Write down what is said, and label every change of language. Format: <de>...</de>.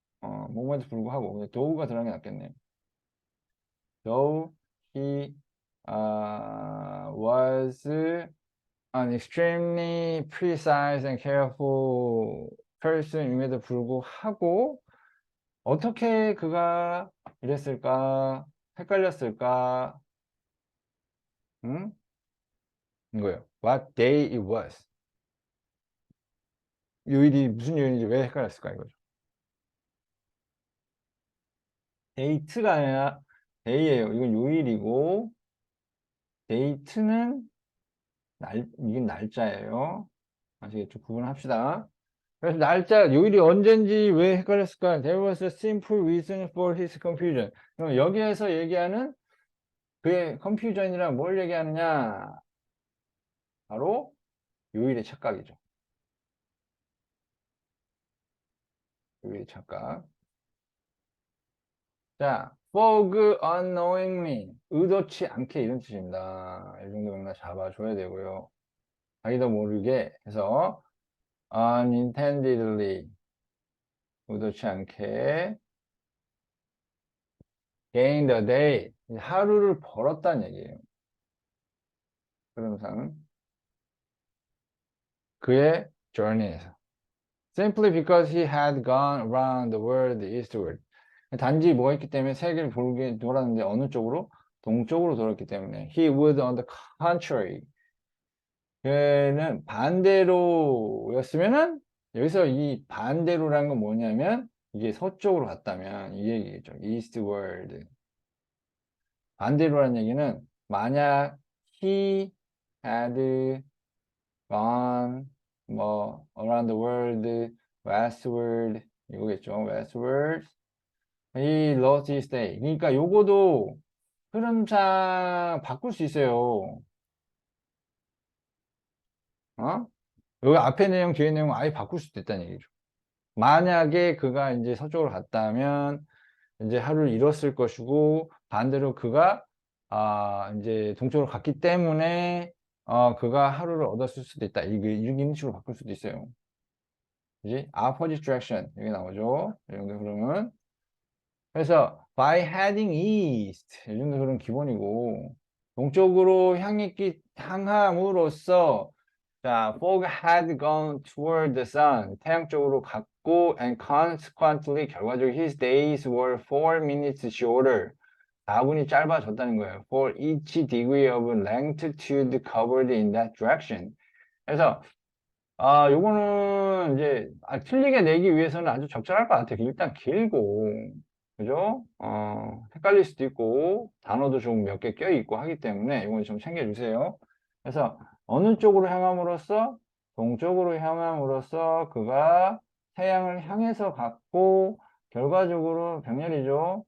<ko>뭐뭐에도 불구하고 thought가 들어간 게 낫겠네요.</ko> <en>Though he was an extremely precise and careful person</en> <ko>임에도 불구하고 어떻게 그가 이랬을까? 헷갈렸을까? 응? 이거예요.</ko> <en>What day it was.</en> <ko>요일이 무슨 요일인지 왜 헷갈렸을까 이거죠. 데이트가 아니라 데이예요. 이건 요일이고 데이트는 이건 날짜예요. 아시겠죠? 구분합시다. 그래서 날짜, 요일이 언젠지 왜 헷갈렸을까?</ko> <en>There was a simple reason for his confusion.</en> <ko>그럼 여기에서 얘기하는 그의 confusion이란 뭘 얘기하느냐? 바로 요일의 착각이죠. 요일의 착각.</ko> <en>자, fog unknowingly.</en> <ko>의도치 않게 이런 뜻입니다. 이 정도 맥락 잡아줘야 되고요. 자기도 모르게 해서 unintendedly. 의도치 않게</ko> <en>gain the day.</en> <ko>하루를 벌었다는 얘기예요. 흐름상. 그의 journey에서.</ko> <en>Simply because he had gone around the world eastward.</en> <ko>단지 뭐가 있기 때문에 세계를 돌았는데 어느 쪽으로? 동쪽으로 돌았기 때문에.</ko> <en>He would on the contrary.</en> <ko>그는 반대로였으면은 여기서 이 반대로라는 건 뭐냐면 이게 서쪽으로 갔다면 이 얘기겠죠. eastward. 반대로라는 얘기는 만약</ko> <en>he had gone 뭐 around the world westward</en> <ko>이거겠죠.</ko> <en>westward he lost his day.</en> <ko>그러니까 요거도 흐름상 바꿀 수 있어요. 어? 여기 앞에 내용 뒤에 내용 아예 바꿀 수도 있다는 얘기죠. 만약에 그가 이제 서쪽으로 갔다면 이제 하루를 잃었을 것이고 반대로 그가 이제 동쪽으로 갔기 때문에 그가 하루를 얻었을 수도 있다. 이런 식으로 바꿀 수도 있어요. 그지? opposite direction 여기 나오죠. 이 정도 흐름은. 그래서</ko> <en>by heading east</en> <ko>이 정도 흐름 기본이고 동쪽으로 향함으로써 자,</ko> <en>fog had gone toward the sun.</en> <ko>태양 쪽으로 갔고,</ko> <en>and consequently,</en> <ko>결과적으로</ko> <en>his days were 4 minutes shorter.</en> <ko>4분이 짧아졌다는 거예요.</ko> <en>For each degree of longitude covered in that direction.</en> <ko>그래서, 요거는 이제, 틀리게 내기 위해서는 아주 적절할 것 같아요. 일단 길고, 그죠? 헷갈릴 수도 있고, 단어도 좀 몇 개 껴있고 하기 때문에, 이건 좀 챙겨주세요. 그래서, 어느 쪽으로 향함으로써 동쪽으로 향함으로써 그가 태양을 향해서 갔고 결과적으로 병렬이죠.</ko>